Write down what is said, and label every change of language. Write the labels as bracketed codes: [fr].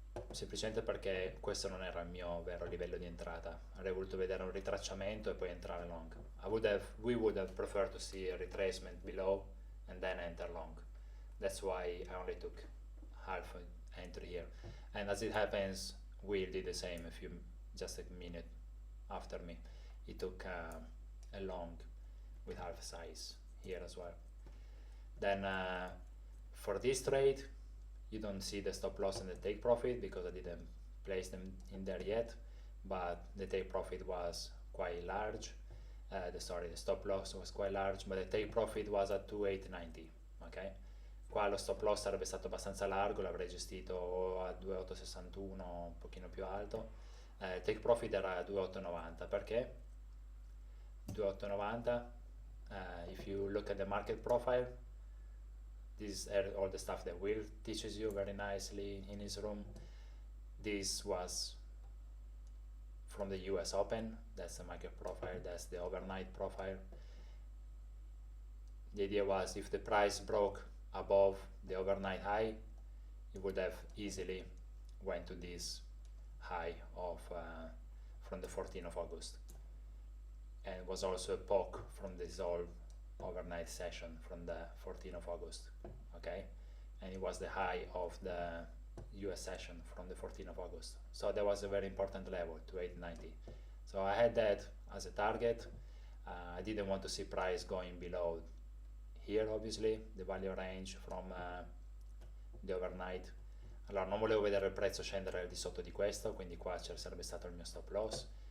[it] Semplicemente perché questo non era il mio vero livello di entrata, avrei voluto vedere un ritracciamento e poi entrare long. [en] We would have preferred to see a retracement below and then enter long. That's why I only took half entry here. And as it happens, Will did the same just a minute after me. He took a long with half size here as well. Then for this trade, you don't see the stop loss and the take profit because I didn't place them in there yet, but the take profit was quite large. The stop loss was quite large, but the take profit was at 2.890, okay? [it] Qua lo stop loss sarebbe stato abbastanza largo, l'avrei gestito a 2.861, un pochino più alto. Take profit era a 2.890, perché? [en] 2.890, if you look at the market profile, this is all the stuff that Will teaches you very nicely in his room. This was from the US Open, that's the market profile, that's the overnight profile. The idea was if the price broke above the overnight high, it would have easily went to this high of from the 14th of August. And it was also a poke from this whole overnight session from the 14th of August, okay? And it was the high of the US session from the 14th of August. So that was a very important level, 2.890. So I had that as a target. I didn't want to see price going below here, obviously, the value range from the overnight. [it] Allora, non volevo vedere il prezzo scendere al di sotto di questo, quindi qua ci sarebbe stato il mio stop loss.